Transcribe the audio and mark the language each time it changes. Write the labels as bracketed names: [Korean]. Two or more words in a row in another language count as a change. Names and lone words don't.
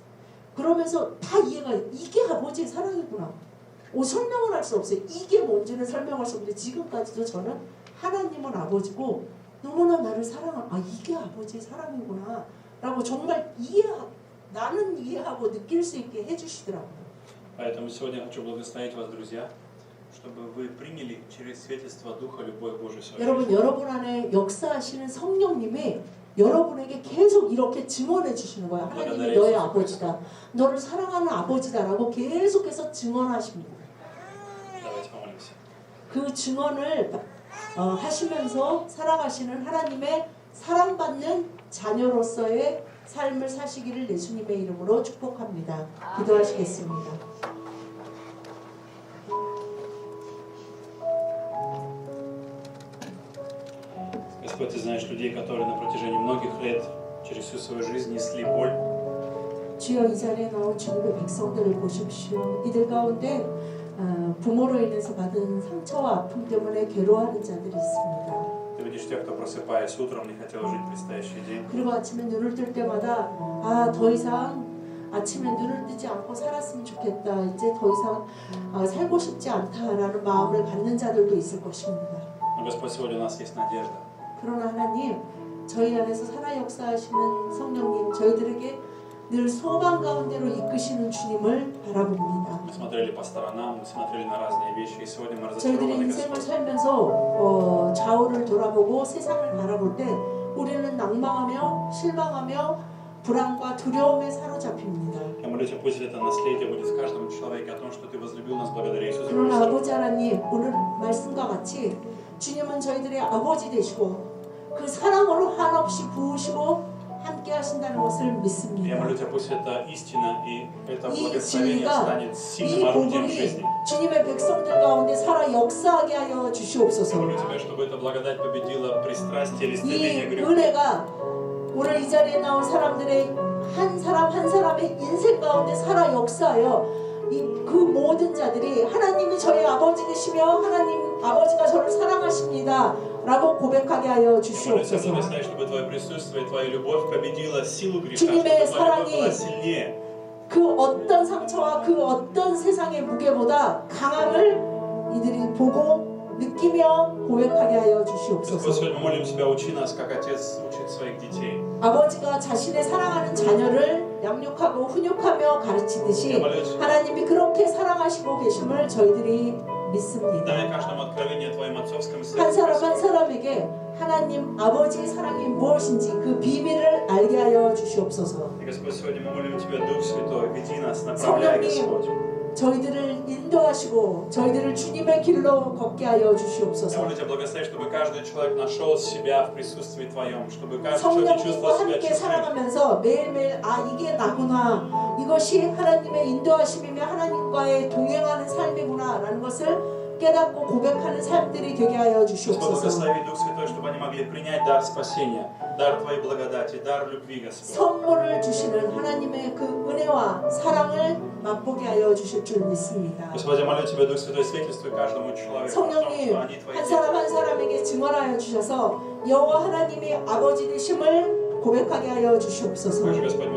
[Korean] 그러면서 다 이해가 이게 아버지의 사랑이구나. 설명을 할 수 없어요. 이게 뭔지는 설명할 수 없는데 지금까지도 저는 하나님은 아버지고 너무나 나를 사랑하는 이게 아버지의 사랑이구나 라고 정말 나는 이해하고 느낄 수 있게 해주시더라고요. [Russian] Поэтому сегодня я хочу благословить вас, друзья, чтобы вы приняли через свидетельство Духа любовь Божию в свою [Korean] 여러분, [Russian] жизнь. [Korean] 여러분 안에 역사하시는 성령님이 여러분에게 계속 이렇게 증언해 주시는 거예요. 하나님이 너의 아버지다. 너를 사랑하는 아버지다라고 계속해서 증언하십니다. [Russian] Давайте помолимся. [Korean] 그 증언을 하시면서 살아가시는 하나님의 사랑받는 자녀로서의 삶을 사시기를 예수님의 이름으로 축복합니다. 기도하시겠습니다. [Russian] Господь, Ты знаешь людей, которые на протяжении многих лет через всю свою жизнь несли боль. [Korean] 주여 이 자리에 나온 주님의 백성들을 보십시오. 이들 가운데 부모로 인해서 받은 상처와 아픔 때문에 괴로워하는 자들이 있습니다. [Russian] Ты видишь тех, кто просыпаясь утром не хотел жить предстоящий день. [Korean] 그리고 아침에 눈을 뜰 때마다 더 이상 아침에 눈을 뜨지 않고 살았으면 좋겠다. 이제 더 이상 살고 싶지 않다라는 마음을 갖는 자들도 있을 것입니다. [Russian] Но, Господь, сегодня у нас есть надежда. [Korean] 그러나 하나님, 저희 안에서 살아 역사하시는 성령님, 저희들에게 늘 소망 가운데로 이끄시는 주님을 바라봅니다. [Russian] Мы смотрели по сторонам, мы смотрели на разные вещи, и сегодня мы [Korean] 저희들이 [Russian] разочарованы, [Korean] 인생을 [Russian] Господь. [Korean] 살면서 좌우를 돌아보고 세상을 바라볼 때 우리는 낭망하며 실망하며 불안과 두려움에 사로잡힙니다. [Russian] Я молюсь, пусть это наследие будет в каждом человеке о том, что Ты возлюбил нас благодаря Иисусу [Korean] 그러나 [Russian] Христу. [Korean] 아버지 하나님, 오늘 말씀과 같이 주님은 저희들의 아버지 되시고 그 사랑으로 한없이 부으시고 함께 하신다는 것을 [Russian] Я [Korean] 믿습니다. [Russian] молю Тебя, пусть это истина и это [Korean] 이 [Russian] благословение [Korean] 진리가 [Russian] станет [Korean] 이 [Russian] сильным орудием в [Korean] 복음이 [Russian] жизни. [Korean] 주님의 백성들 가운데 살아 역사하게 하여 [Russian] Я [Korean] 주시옵소서. [Russian] молю Тебя, чтобы эта благодать победила пристрастие или [Korean] 이 [Russian] стремление к греху. [Korean] 은혜가 오늘 이 자리에 나온 사람들의 한 사람 한 사람의 인생 가운데 살아 역사하여 그 모든 자들이 하나님이 저희 아버지 되시며 하나님 아버지가 저를 사랑하십니다 라고 고백하게 하여 [Russian] Я молю Тебя, [Korean] 주시옵소서. [Russian] благослови, чтобы Твое присутствие, Твоя любовь победила силу греха, [Korean] 주님의 [Russian] чтобы Твоя любовь [Korean] 사랑이 [Russian] была сильнее. [Korean] 그 어떤 상처와 그 어떤 세상의 무게보다 강함을 이들이 보고 느끼며 고백하게 하여 [Russian] Господь, [Korean] 주시옵소서. [Russian] сегодня мы молим Тебя, учи нас, как Отец учит своих детей. [Korean] 아버지가 자신의 사랑하는 자녀를 양육하고 훈육하며 가르치듯이 하나님이 그렇게 사랑하시고 계심을 저희들이 믿습니다. [Russian] Дай каждому откровение о Твоем отцовском [Korean] 한 사람 한 [Russian] сердце. [Korean] 사람에게 하나님 아버지의 사랑이 무엇인지 그 비밀을 알게 하여 주시옵소서. [Russian] И, Господь, сегодня мы молим Тебя, Дух Святой, веди нас, направляй, Господь. [Korean] 저희들을 인도하시고 저희들을 주님의 길로 걷게 하여 [Russian] Я [Korean] 주시옵소서. [Russian] молю Тебя, благослови, чтобы каждый человек нашел себя в присутствии Твоем, чтобы каждый человек чувствовал [Korean] 성령님과 [Russian] себя [Korean] 함께 [Russian] счастливым. [Korean] 살아가면서 매일매일 이게 나구나, 이것이 하나님의 인도하심이며 하나님과의 동행하는 삶이구나 라는 것을 깨닫고 고백하는 삶들이 되게 하여 [Russian] Господь, [Korean] 주시옵소서. [Russian] благослови Дух Святой, чтобы они могли принять дар спасения, дар Твоей благодати, дар любви, Господь. [Korean] 선물을 주시는 하나님의 그 은혜와 사랑을 맛보게 하여 주실 줄 믿습니다. [Russian] Господи, я молю Тебя, Дух Святой, свидетельствуй каждому человеку о том, [Korean] 성령님, [Russian] что они Твои [Korean] 한 [Russian] дети. [Korean] 사람 한 사람에게 증언하여 주셔서 여호와 하나님이 아버지 되심을 고백하게 하여 주시옵소서. [Russian] Также, Господь, мы